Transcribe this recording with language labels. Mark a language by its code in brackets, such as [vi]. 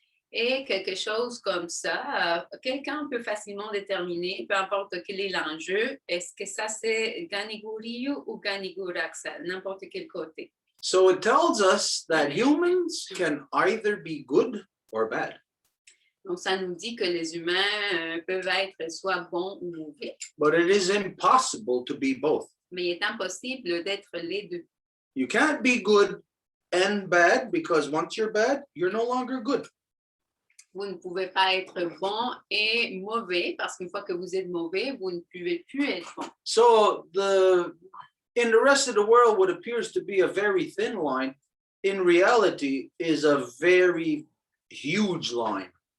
[fr] Et quelque chose comme ça, quelqu'un peut facilement déterminer, peu importe quel est l'enjeu, est-ce que ça c'est Ganigorio ou Ganigoraxa, n'importe quel côté. [en] So it tells us that humans can either be good or bad. [fr] Donc ça nous dit que les humains peuvent être soit bons ou mauvais, [en] But it is impossible to be both. [fr] mais il est impossible d'être les deux. [en] You can't be good and bad because once you're bad, you're no longer good. [fr] Vous ne pouvez pas être bon et mauvais parce qu'une fois que vous êtes mauvais, vous ne pouvez plus être bon. [en] So in the rest of the world, what appears to be a very thin line, in reality is a very huge line.